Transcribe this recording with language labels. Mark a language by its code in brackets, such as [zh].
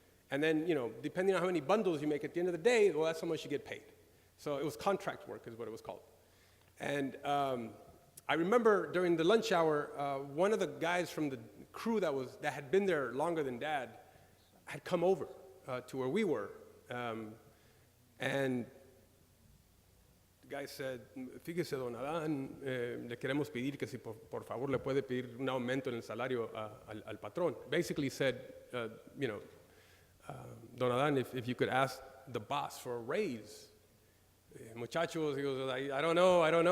[en] And then, depending on how many bundles you make at the end of the day, well, that's how much you get paid. So it was contract work is what it was called. And I remember during the lunch hour, one of the guys from the crew that had been there longer than Dad had come over to where we were. [es] And the guy said, fíjese, don Adán, le queremos pedir que si por favor le puede pedir un aumento en el salario al patrón. [en] Basically said, don Adán, if you could ask the boss for a raise. Muchachos, he goes, I don't know.